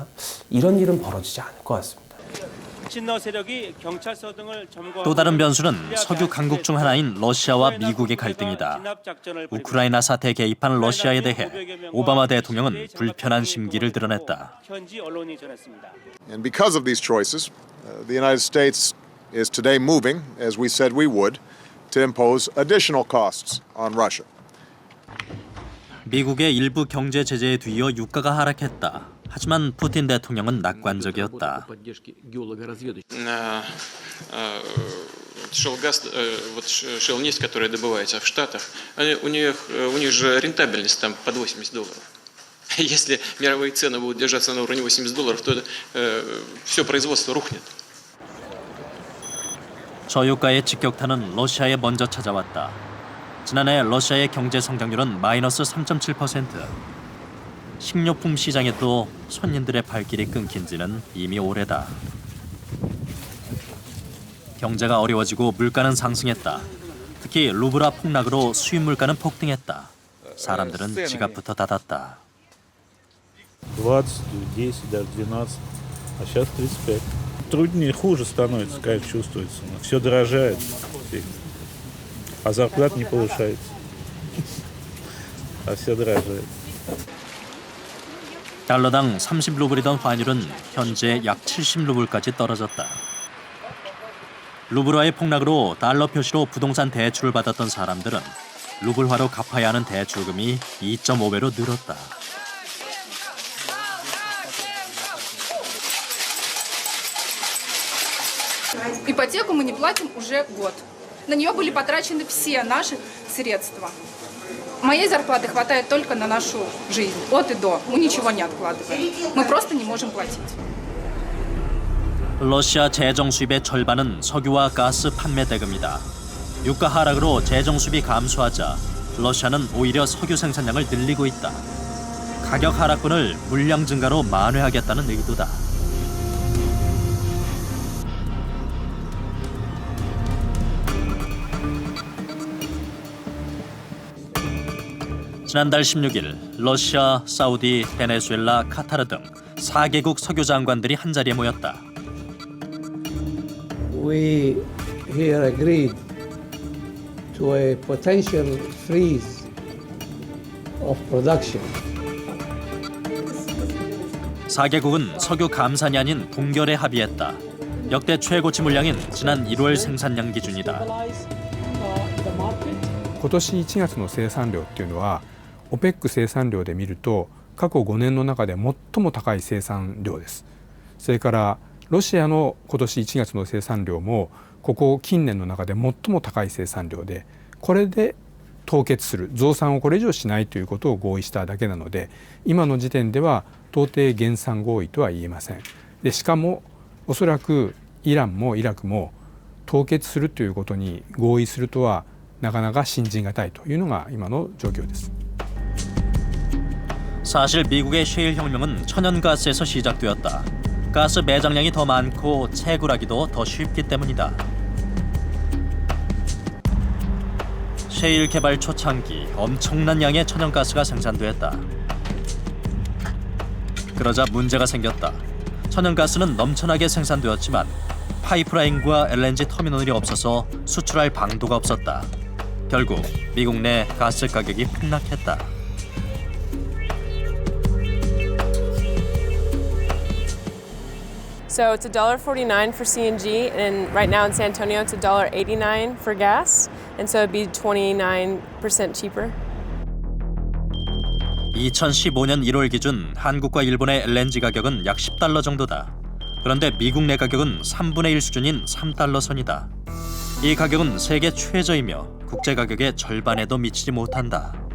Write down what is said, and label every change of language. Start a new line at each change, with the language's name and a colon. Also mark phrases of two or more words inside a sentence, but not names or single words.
Korean: 이런 일은 벌어지지 않을 것 같습니다. 친러 세력이 경찰서 등을 또 다른 변수는 석유 강국 중 하나인 러시아와 미국의 갈등이다. 우크라이나 사태에 개입한 러시아에 대해 오바마 대통령은 불편한 심기를 드러냈다. 현지 언론이 전했습니다.
English: And because of these choices, the United States is today moving, as we said we would, to impose additional costs on Russia.
Korean: 미국의 일부 경제 제재에 뒤이어 유가가 하락했다. 하지만 푸틴 대통령은 낙관적이었다.
Russian: Shell Gas, вот Shell нефть, которая добывается в Штатах, у них же рентабельность там под $80. Если мировые цены будут держаться на уровне $80, то все производство рухнет.
Korean: 저유가의 직격탄은 러시아에 먼저 찾아왔다. 지난해 러시아의 경제 성장률은 마이너스 3.7%. 식료품 시장에도 손님들의 발길이 끊긴 지는 이미 오래다. 경제가 어려워지고 물가는 상승했다. 특히 루브라 폭락으로 수입 물가는 폭등했다. 사람들은 지갑부터 닫았다.
Russian: 20, 10, даже 12, а сейчас 35. Труднее, хуже становится, конечно, чувствуется. Все дорожает, а зарплата не повышается, а все дорожает.
Korean: 달러당 30루블이던 환율은 현재 약 70루블까지 떨어졌다. 루브라의 폭락으로 달러 표시로 부동산 대출을 받았던 사람들은 루블화로 갚아야 하는 대출금이 2.5배로 늘었다.
Russian: Ипотеку мы не платим уже год. На нее были потрачены все наши средства. Моей зарплаты хватает только на нашу жизнь, от и до. Мы ничего не откладываем. Мы просто не можем платить.
Korean: 러시아 재정 수입의 절반은 석유와 가스 판매 대금이다. 유가 하락으로 재정 수입이 감소하자 러시아는 오히려 석유 생산량을 늘리고 있다. 가격 하락분을 물량 증가로 만회하겠다는 의도다. 지난달 16일 러시아, 사우디, 베네수엘라, 카타르 등 4개국 석유 장관들이 한자리에 모였다.
English: We here agreed to a potential freeze of production.
Korean: 4개국은 석유 감산이 아닌 동결에 합의했다. 역대 최고치 물량인 지난 1월 생산량 기준이다.
Japanese: 今年1月の生産量っていうのは OPEC 生産量で見ると過去5年の中で最も高い生産量です。それからロシアの今年1月の生産量もここ近年の中で最も高い生産量で、これで凍結する、増産をこれ以上しないということを合意しただけなので、今の時点では到底減産合意とは言えません。でしかもおそらくイランもイラクも凍結するということに合意するとはなかなか信じがたいというのが今の状況です。
Korean: 사실 미국의 셰일 혁명은 천연가스에서 시작되었다. 가스 매장량이 더 많고 채굴하기도 더 쉽기 때문이다. 셰일 개발 초창기 엄청난 양의 천연가스가 생산됐다. 그러자 문제가 생겼다. 천연가스는 넘쳐나게 생산되었지만 파이프라인과 LNG 터미널이 없어서 수출할 방도가 없었다. 결국 미국 내 가스 가격이 폭락했다.
English: So it's $1.49 for CNG, and right now in San Antonio it's $1.89 for gas, and so it'd be 29% cheaper.
Korean: 2015년 1월 기준 한국과 일본의 LNG 가격은 약 $10 정도다. 그런데 미국 내 가격은 3분의 1 수준인 $3 선이다. 이 가격은 세계 최저이며 국제 가격의 절반에도 미치지 못한다.